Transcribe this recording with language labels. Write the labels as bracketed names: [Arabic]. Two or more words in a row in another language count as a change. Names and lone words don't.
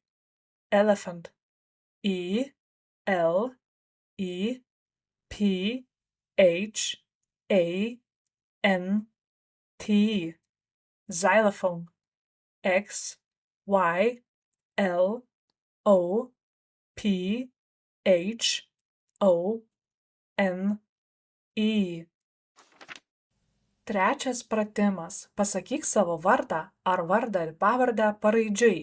[English] Elephant, E, L, E, P, H, A, N, T. Xylophone, X, Y, L, O, P, H, O, N, E. [Lithuanian] Trečias pratimas. Pasakyk savo vardą ar vardą ir pavardę paraidžiui.